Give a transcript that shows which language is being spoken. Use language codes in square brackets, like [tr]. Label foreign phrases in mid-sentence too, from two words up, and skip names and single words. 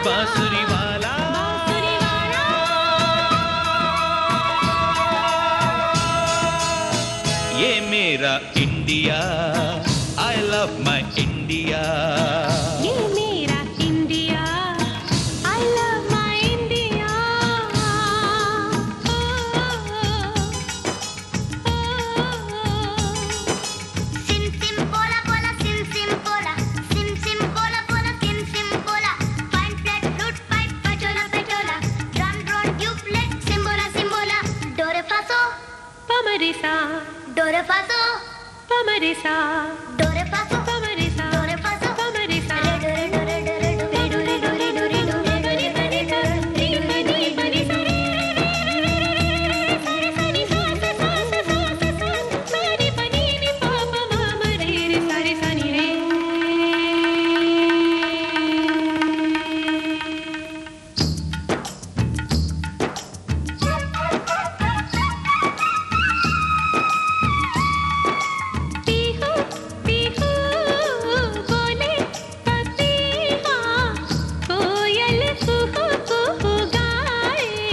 [hi] बांसुरी वाला, बांसुरी वाला। ये मेरा इंडिया, [en] I love my India. [hi] ये मेरा इंडिया, [en] I love my India. Sim sim bola bola, sim sim bola, sim sim bola bola, sim sim bola. Fine flat flute pipe, pachola pachola, drum drone duplex, simbola simbola. Do re fa so, pa ma re sa. Do re fa so, pa ma re sa. Do re fa so, pa ma re sa. Do re fa so, pa ma re sa. Re do re do re do re do re do re do re do re do re do re sa re do re do re pa re sa re sa re sa sa sa sa sa sa sa re pa ni ni pa pa ma ma re re sa re sa ni re. [hi] पीहू पीहू बोले पपीहा, कोयल कुहू कुहू गाए।